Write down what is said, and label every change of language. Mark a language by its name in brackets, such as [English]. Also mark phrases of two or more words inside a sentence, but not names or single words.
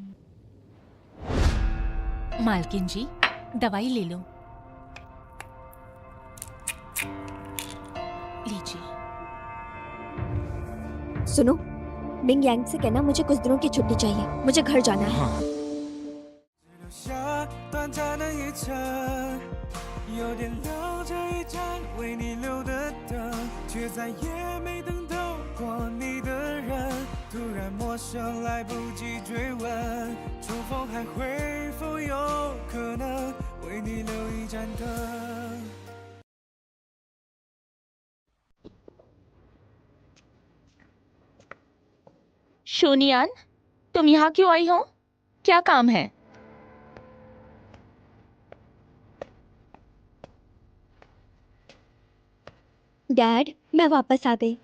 [Hindi] मालकिन जी, दवाई ले लो। लीजिए। सुनो, मिंग यांग से कहना मुझे कुछ दिनों की छुट्टी चाहिए, मुझे घर जाना है। हाँ। [Chinese] 下短暂的一程，有点留这一盏为你留的灯，却再也没等到过你的人。突然陌生，来不及追问，重逢还会否有可能为你留一盏灯？ [Hindi] शोनियान, तुम यहाँ क्यों आई हो? क्या काम है? डैड, मैं वापस आ गई।